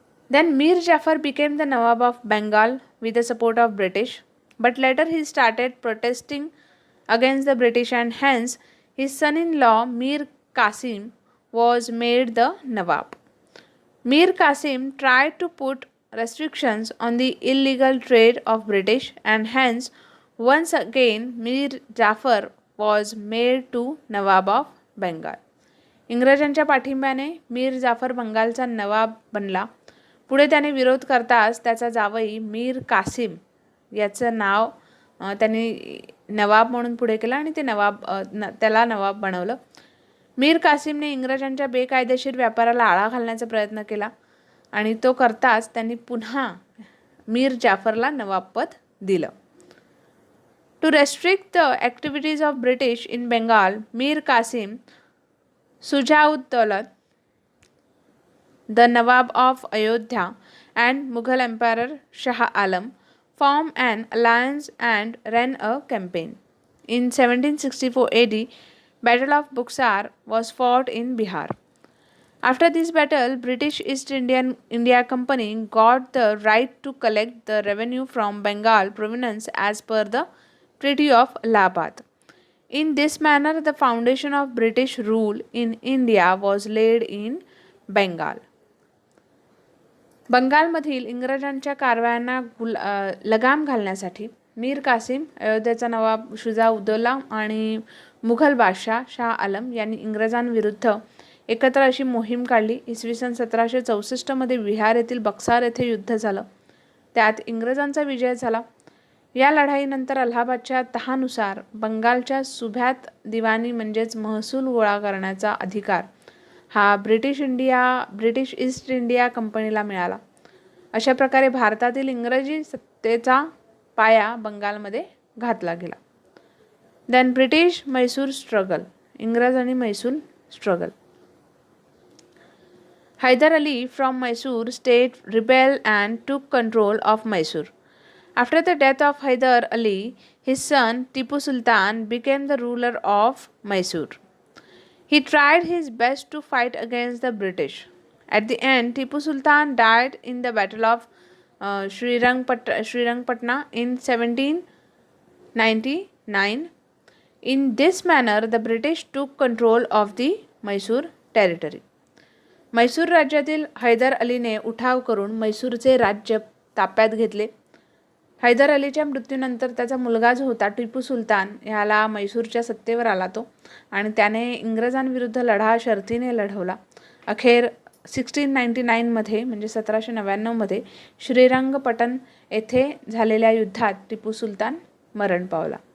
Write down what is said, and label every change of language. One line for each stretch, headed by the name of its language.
English: Then Mir Jafar became the Nawab of Bengal with the support of British, but later he started protesting against the British and hence his son-in-law Mir Qasim was made the Nawab. Mir Qasim tried to put restrictions on the illegal trade of British and hence once again Mir Jafar was made to Nawab of Bengal.
Marathi: इंग्रजांच्या पाठिंब्याने मीर जाफर बंगालचा नवाब बनला. पुढे त्याने विरोध करताच त्याचा जावई मीर कासिम याचं नाव त्यांनी नवाब म्हणून पुढे केलं आणि त्याला नवाब बनवलं. मीर कासिमने इंग्रजांच्या बेकायदेशीर व्यापाराला आळा घालण्याचा प्रयत्न केला आणि तो करताच त्यांनी पुन्हा मीर जाफरला नवाबपद दिलं.
English: To restrict the activities of British in Bengal, Mir Kasim Shujauddaula the Nawab of Ayodhya and Mughal Emperor Shah Alam formed an alliance and ran a campaign. In 1764 AD, Battle of Buxar was fought in Bihar. After this battle, British East India Company got the right to collect the revenue from Bengal province as per the Treaty of Allahabad. In this manner, the foundation of British rule in India was laid in Bengal.
Marathi: बंगालमधील इंग्रजांच्या कारवायांना लगाम घालण्यासाठी मीर कासिम, अयोध्येचा नवाब शुजाउद्दौला आणि मुघल बादशाह शाह आलम यांनी इंग्रजांविरुद्ध एकत्र अशी मोहीम काढली. इसवी सन 1764 बिहार येथील बक्सार येथे युद्ध झालं. त्यात इंग्रजांचा विजय झाला. या लढाईनंतर अलाहाबादच्या तहानुसार बंगालच्या सुभ्यात दिवाणी म्हणजेच महसूल गोळा करण्याचा अधिकार हा ब्रिटिश ईस्ट इंडिया कंपनीला मिळाला. अशा प्रकारे भारतातील इंग्रजी सत्तेचा पाया बंगालमध्ये घातला गेला.
English: then British Mysore struggle,
Marathi: इंग्रज आणि
English: Mysore struggle. Hyder Ali from Mysore state rebelled and took control of Mysore. After the death of Hyder Ali, his son Tipu Sultan became the ruler of Mysore. He tried his best to fight against the British. At the end, Tipu Sultan died in the Battle of Srirangpatna in 1799. In this manner, the British took control of the Mysore territory.
Marathi: Mysore राज्यातील हैदर अलीने उठाव करून मैसूरचे राज्य ताब्यात घेतले. हैदर अलीच्या मृत्यूनंतर त्याचा मुलगा जो होता टिपू सुलतान ह्याला मैसूरच्या सत्तेवर आला तो आणि त्याने इंग्रजांविरुद्ध लढा शर्थीने लढवला. अखेर 1699 म्हणजे 1799 श्रीरंगपटण येथे झालेल्या युद्धात टिपू सुलतान मरण पावला.